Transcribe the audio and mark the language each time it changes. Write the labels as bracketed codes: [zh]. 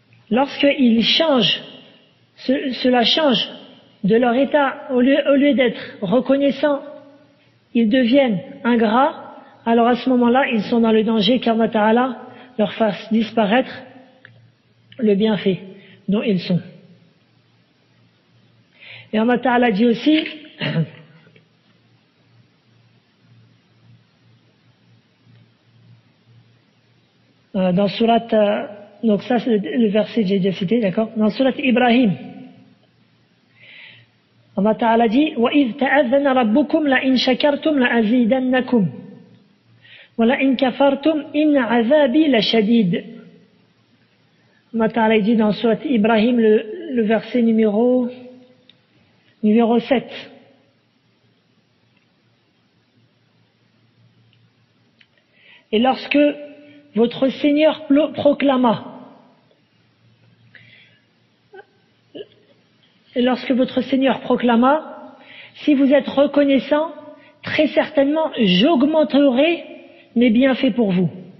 [fr] Lorsqu'ils changent, cela change de leur état, au lieu d'être reconnaissants, ils deviennent ingrats, alors à ce moment-là, ils sont dans le danger qu'Allah Ta'ala leur fasse disparaître le bienfait dont ils sont. Et Allah Ta'ala dit aussi dans Surat, donc ça c'est le verset que j'ai déjà cité, d'accord? Dans Surat Ibrahim, Allah Ta'ala dit [ar] وَإِذْ تَأَذَّنَ رَبُّكُمْ لَإِنْ شَكَرْتُمْ لَأَزِيدَنَّكُمْ وَلَإِنْ كَفَرْتُمْ إِنَّ عَذَابِي لَشَدِيدٌ. [fr] Allah Ta'ala dit dans Surat Ibrahim, le verset numéro 7. Et lorsque votre Seigneur proclama, si vous êtes reconnaissant, très certainement j'augmenterai mes bienfaits pour vous.